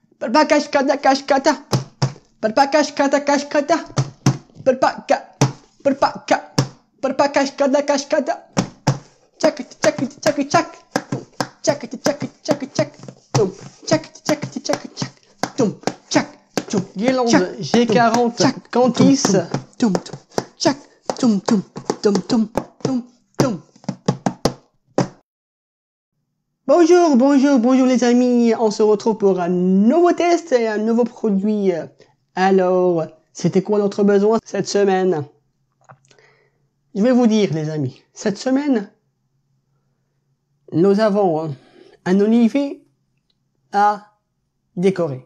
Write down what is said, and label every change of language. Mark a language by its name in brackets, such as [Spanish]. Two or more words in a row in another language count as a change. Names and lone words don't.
[English] Perpakashkata kashkata. Perpakashkata kashkata. Perpakashkata kashkata. Check it, check it, check it, check. Check it, check it, check it, check. Toum. Check it, check it, check it, check. Toum. Check. Toum. [French] Guirlande G40 Cantis. Toum, toum. Check. Toum, toum. Toum, toum. Toum, toum. Bonjour, bonjour, bonjour les amis. On se retrouve pour un nouveau test et un nouveau produit. Alors, c'était quoi notre besoin cette semaine? Je vais vous dire les amis, cette semaine, nous avons un olivier à décorer.